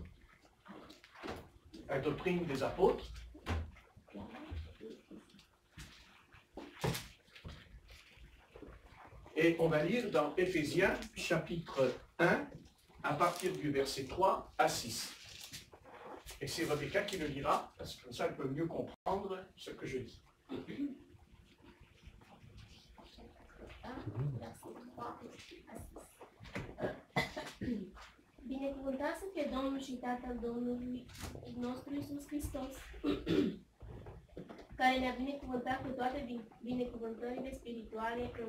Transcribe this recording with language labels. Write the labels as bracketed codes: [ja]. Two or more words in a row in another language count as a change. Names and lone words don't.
[fr] La doctrine des apôtres. Et on va lire dans Éphésiens chapitre 1, à partir du verset 3 à 6. Et c'est Rebecca qui le lira, parce que comme ça elle peut mieux comprendre ce que je dis. [ro] Binecuvântat să fie Domnul și Tatăl Domnului nostru Iisus Hristos, care ne-a binecuvântat cu toate binecuvântările spirituale în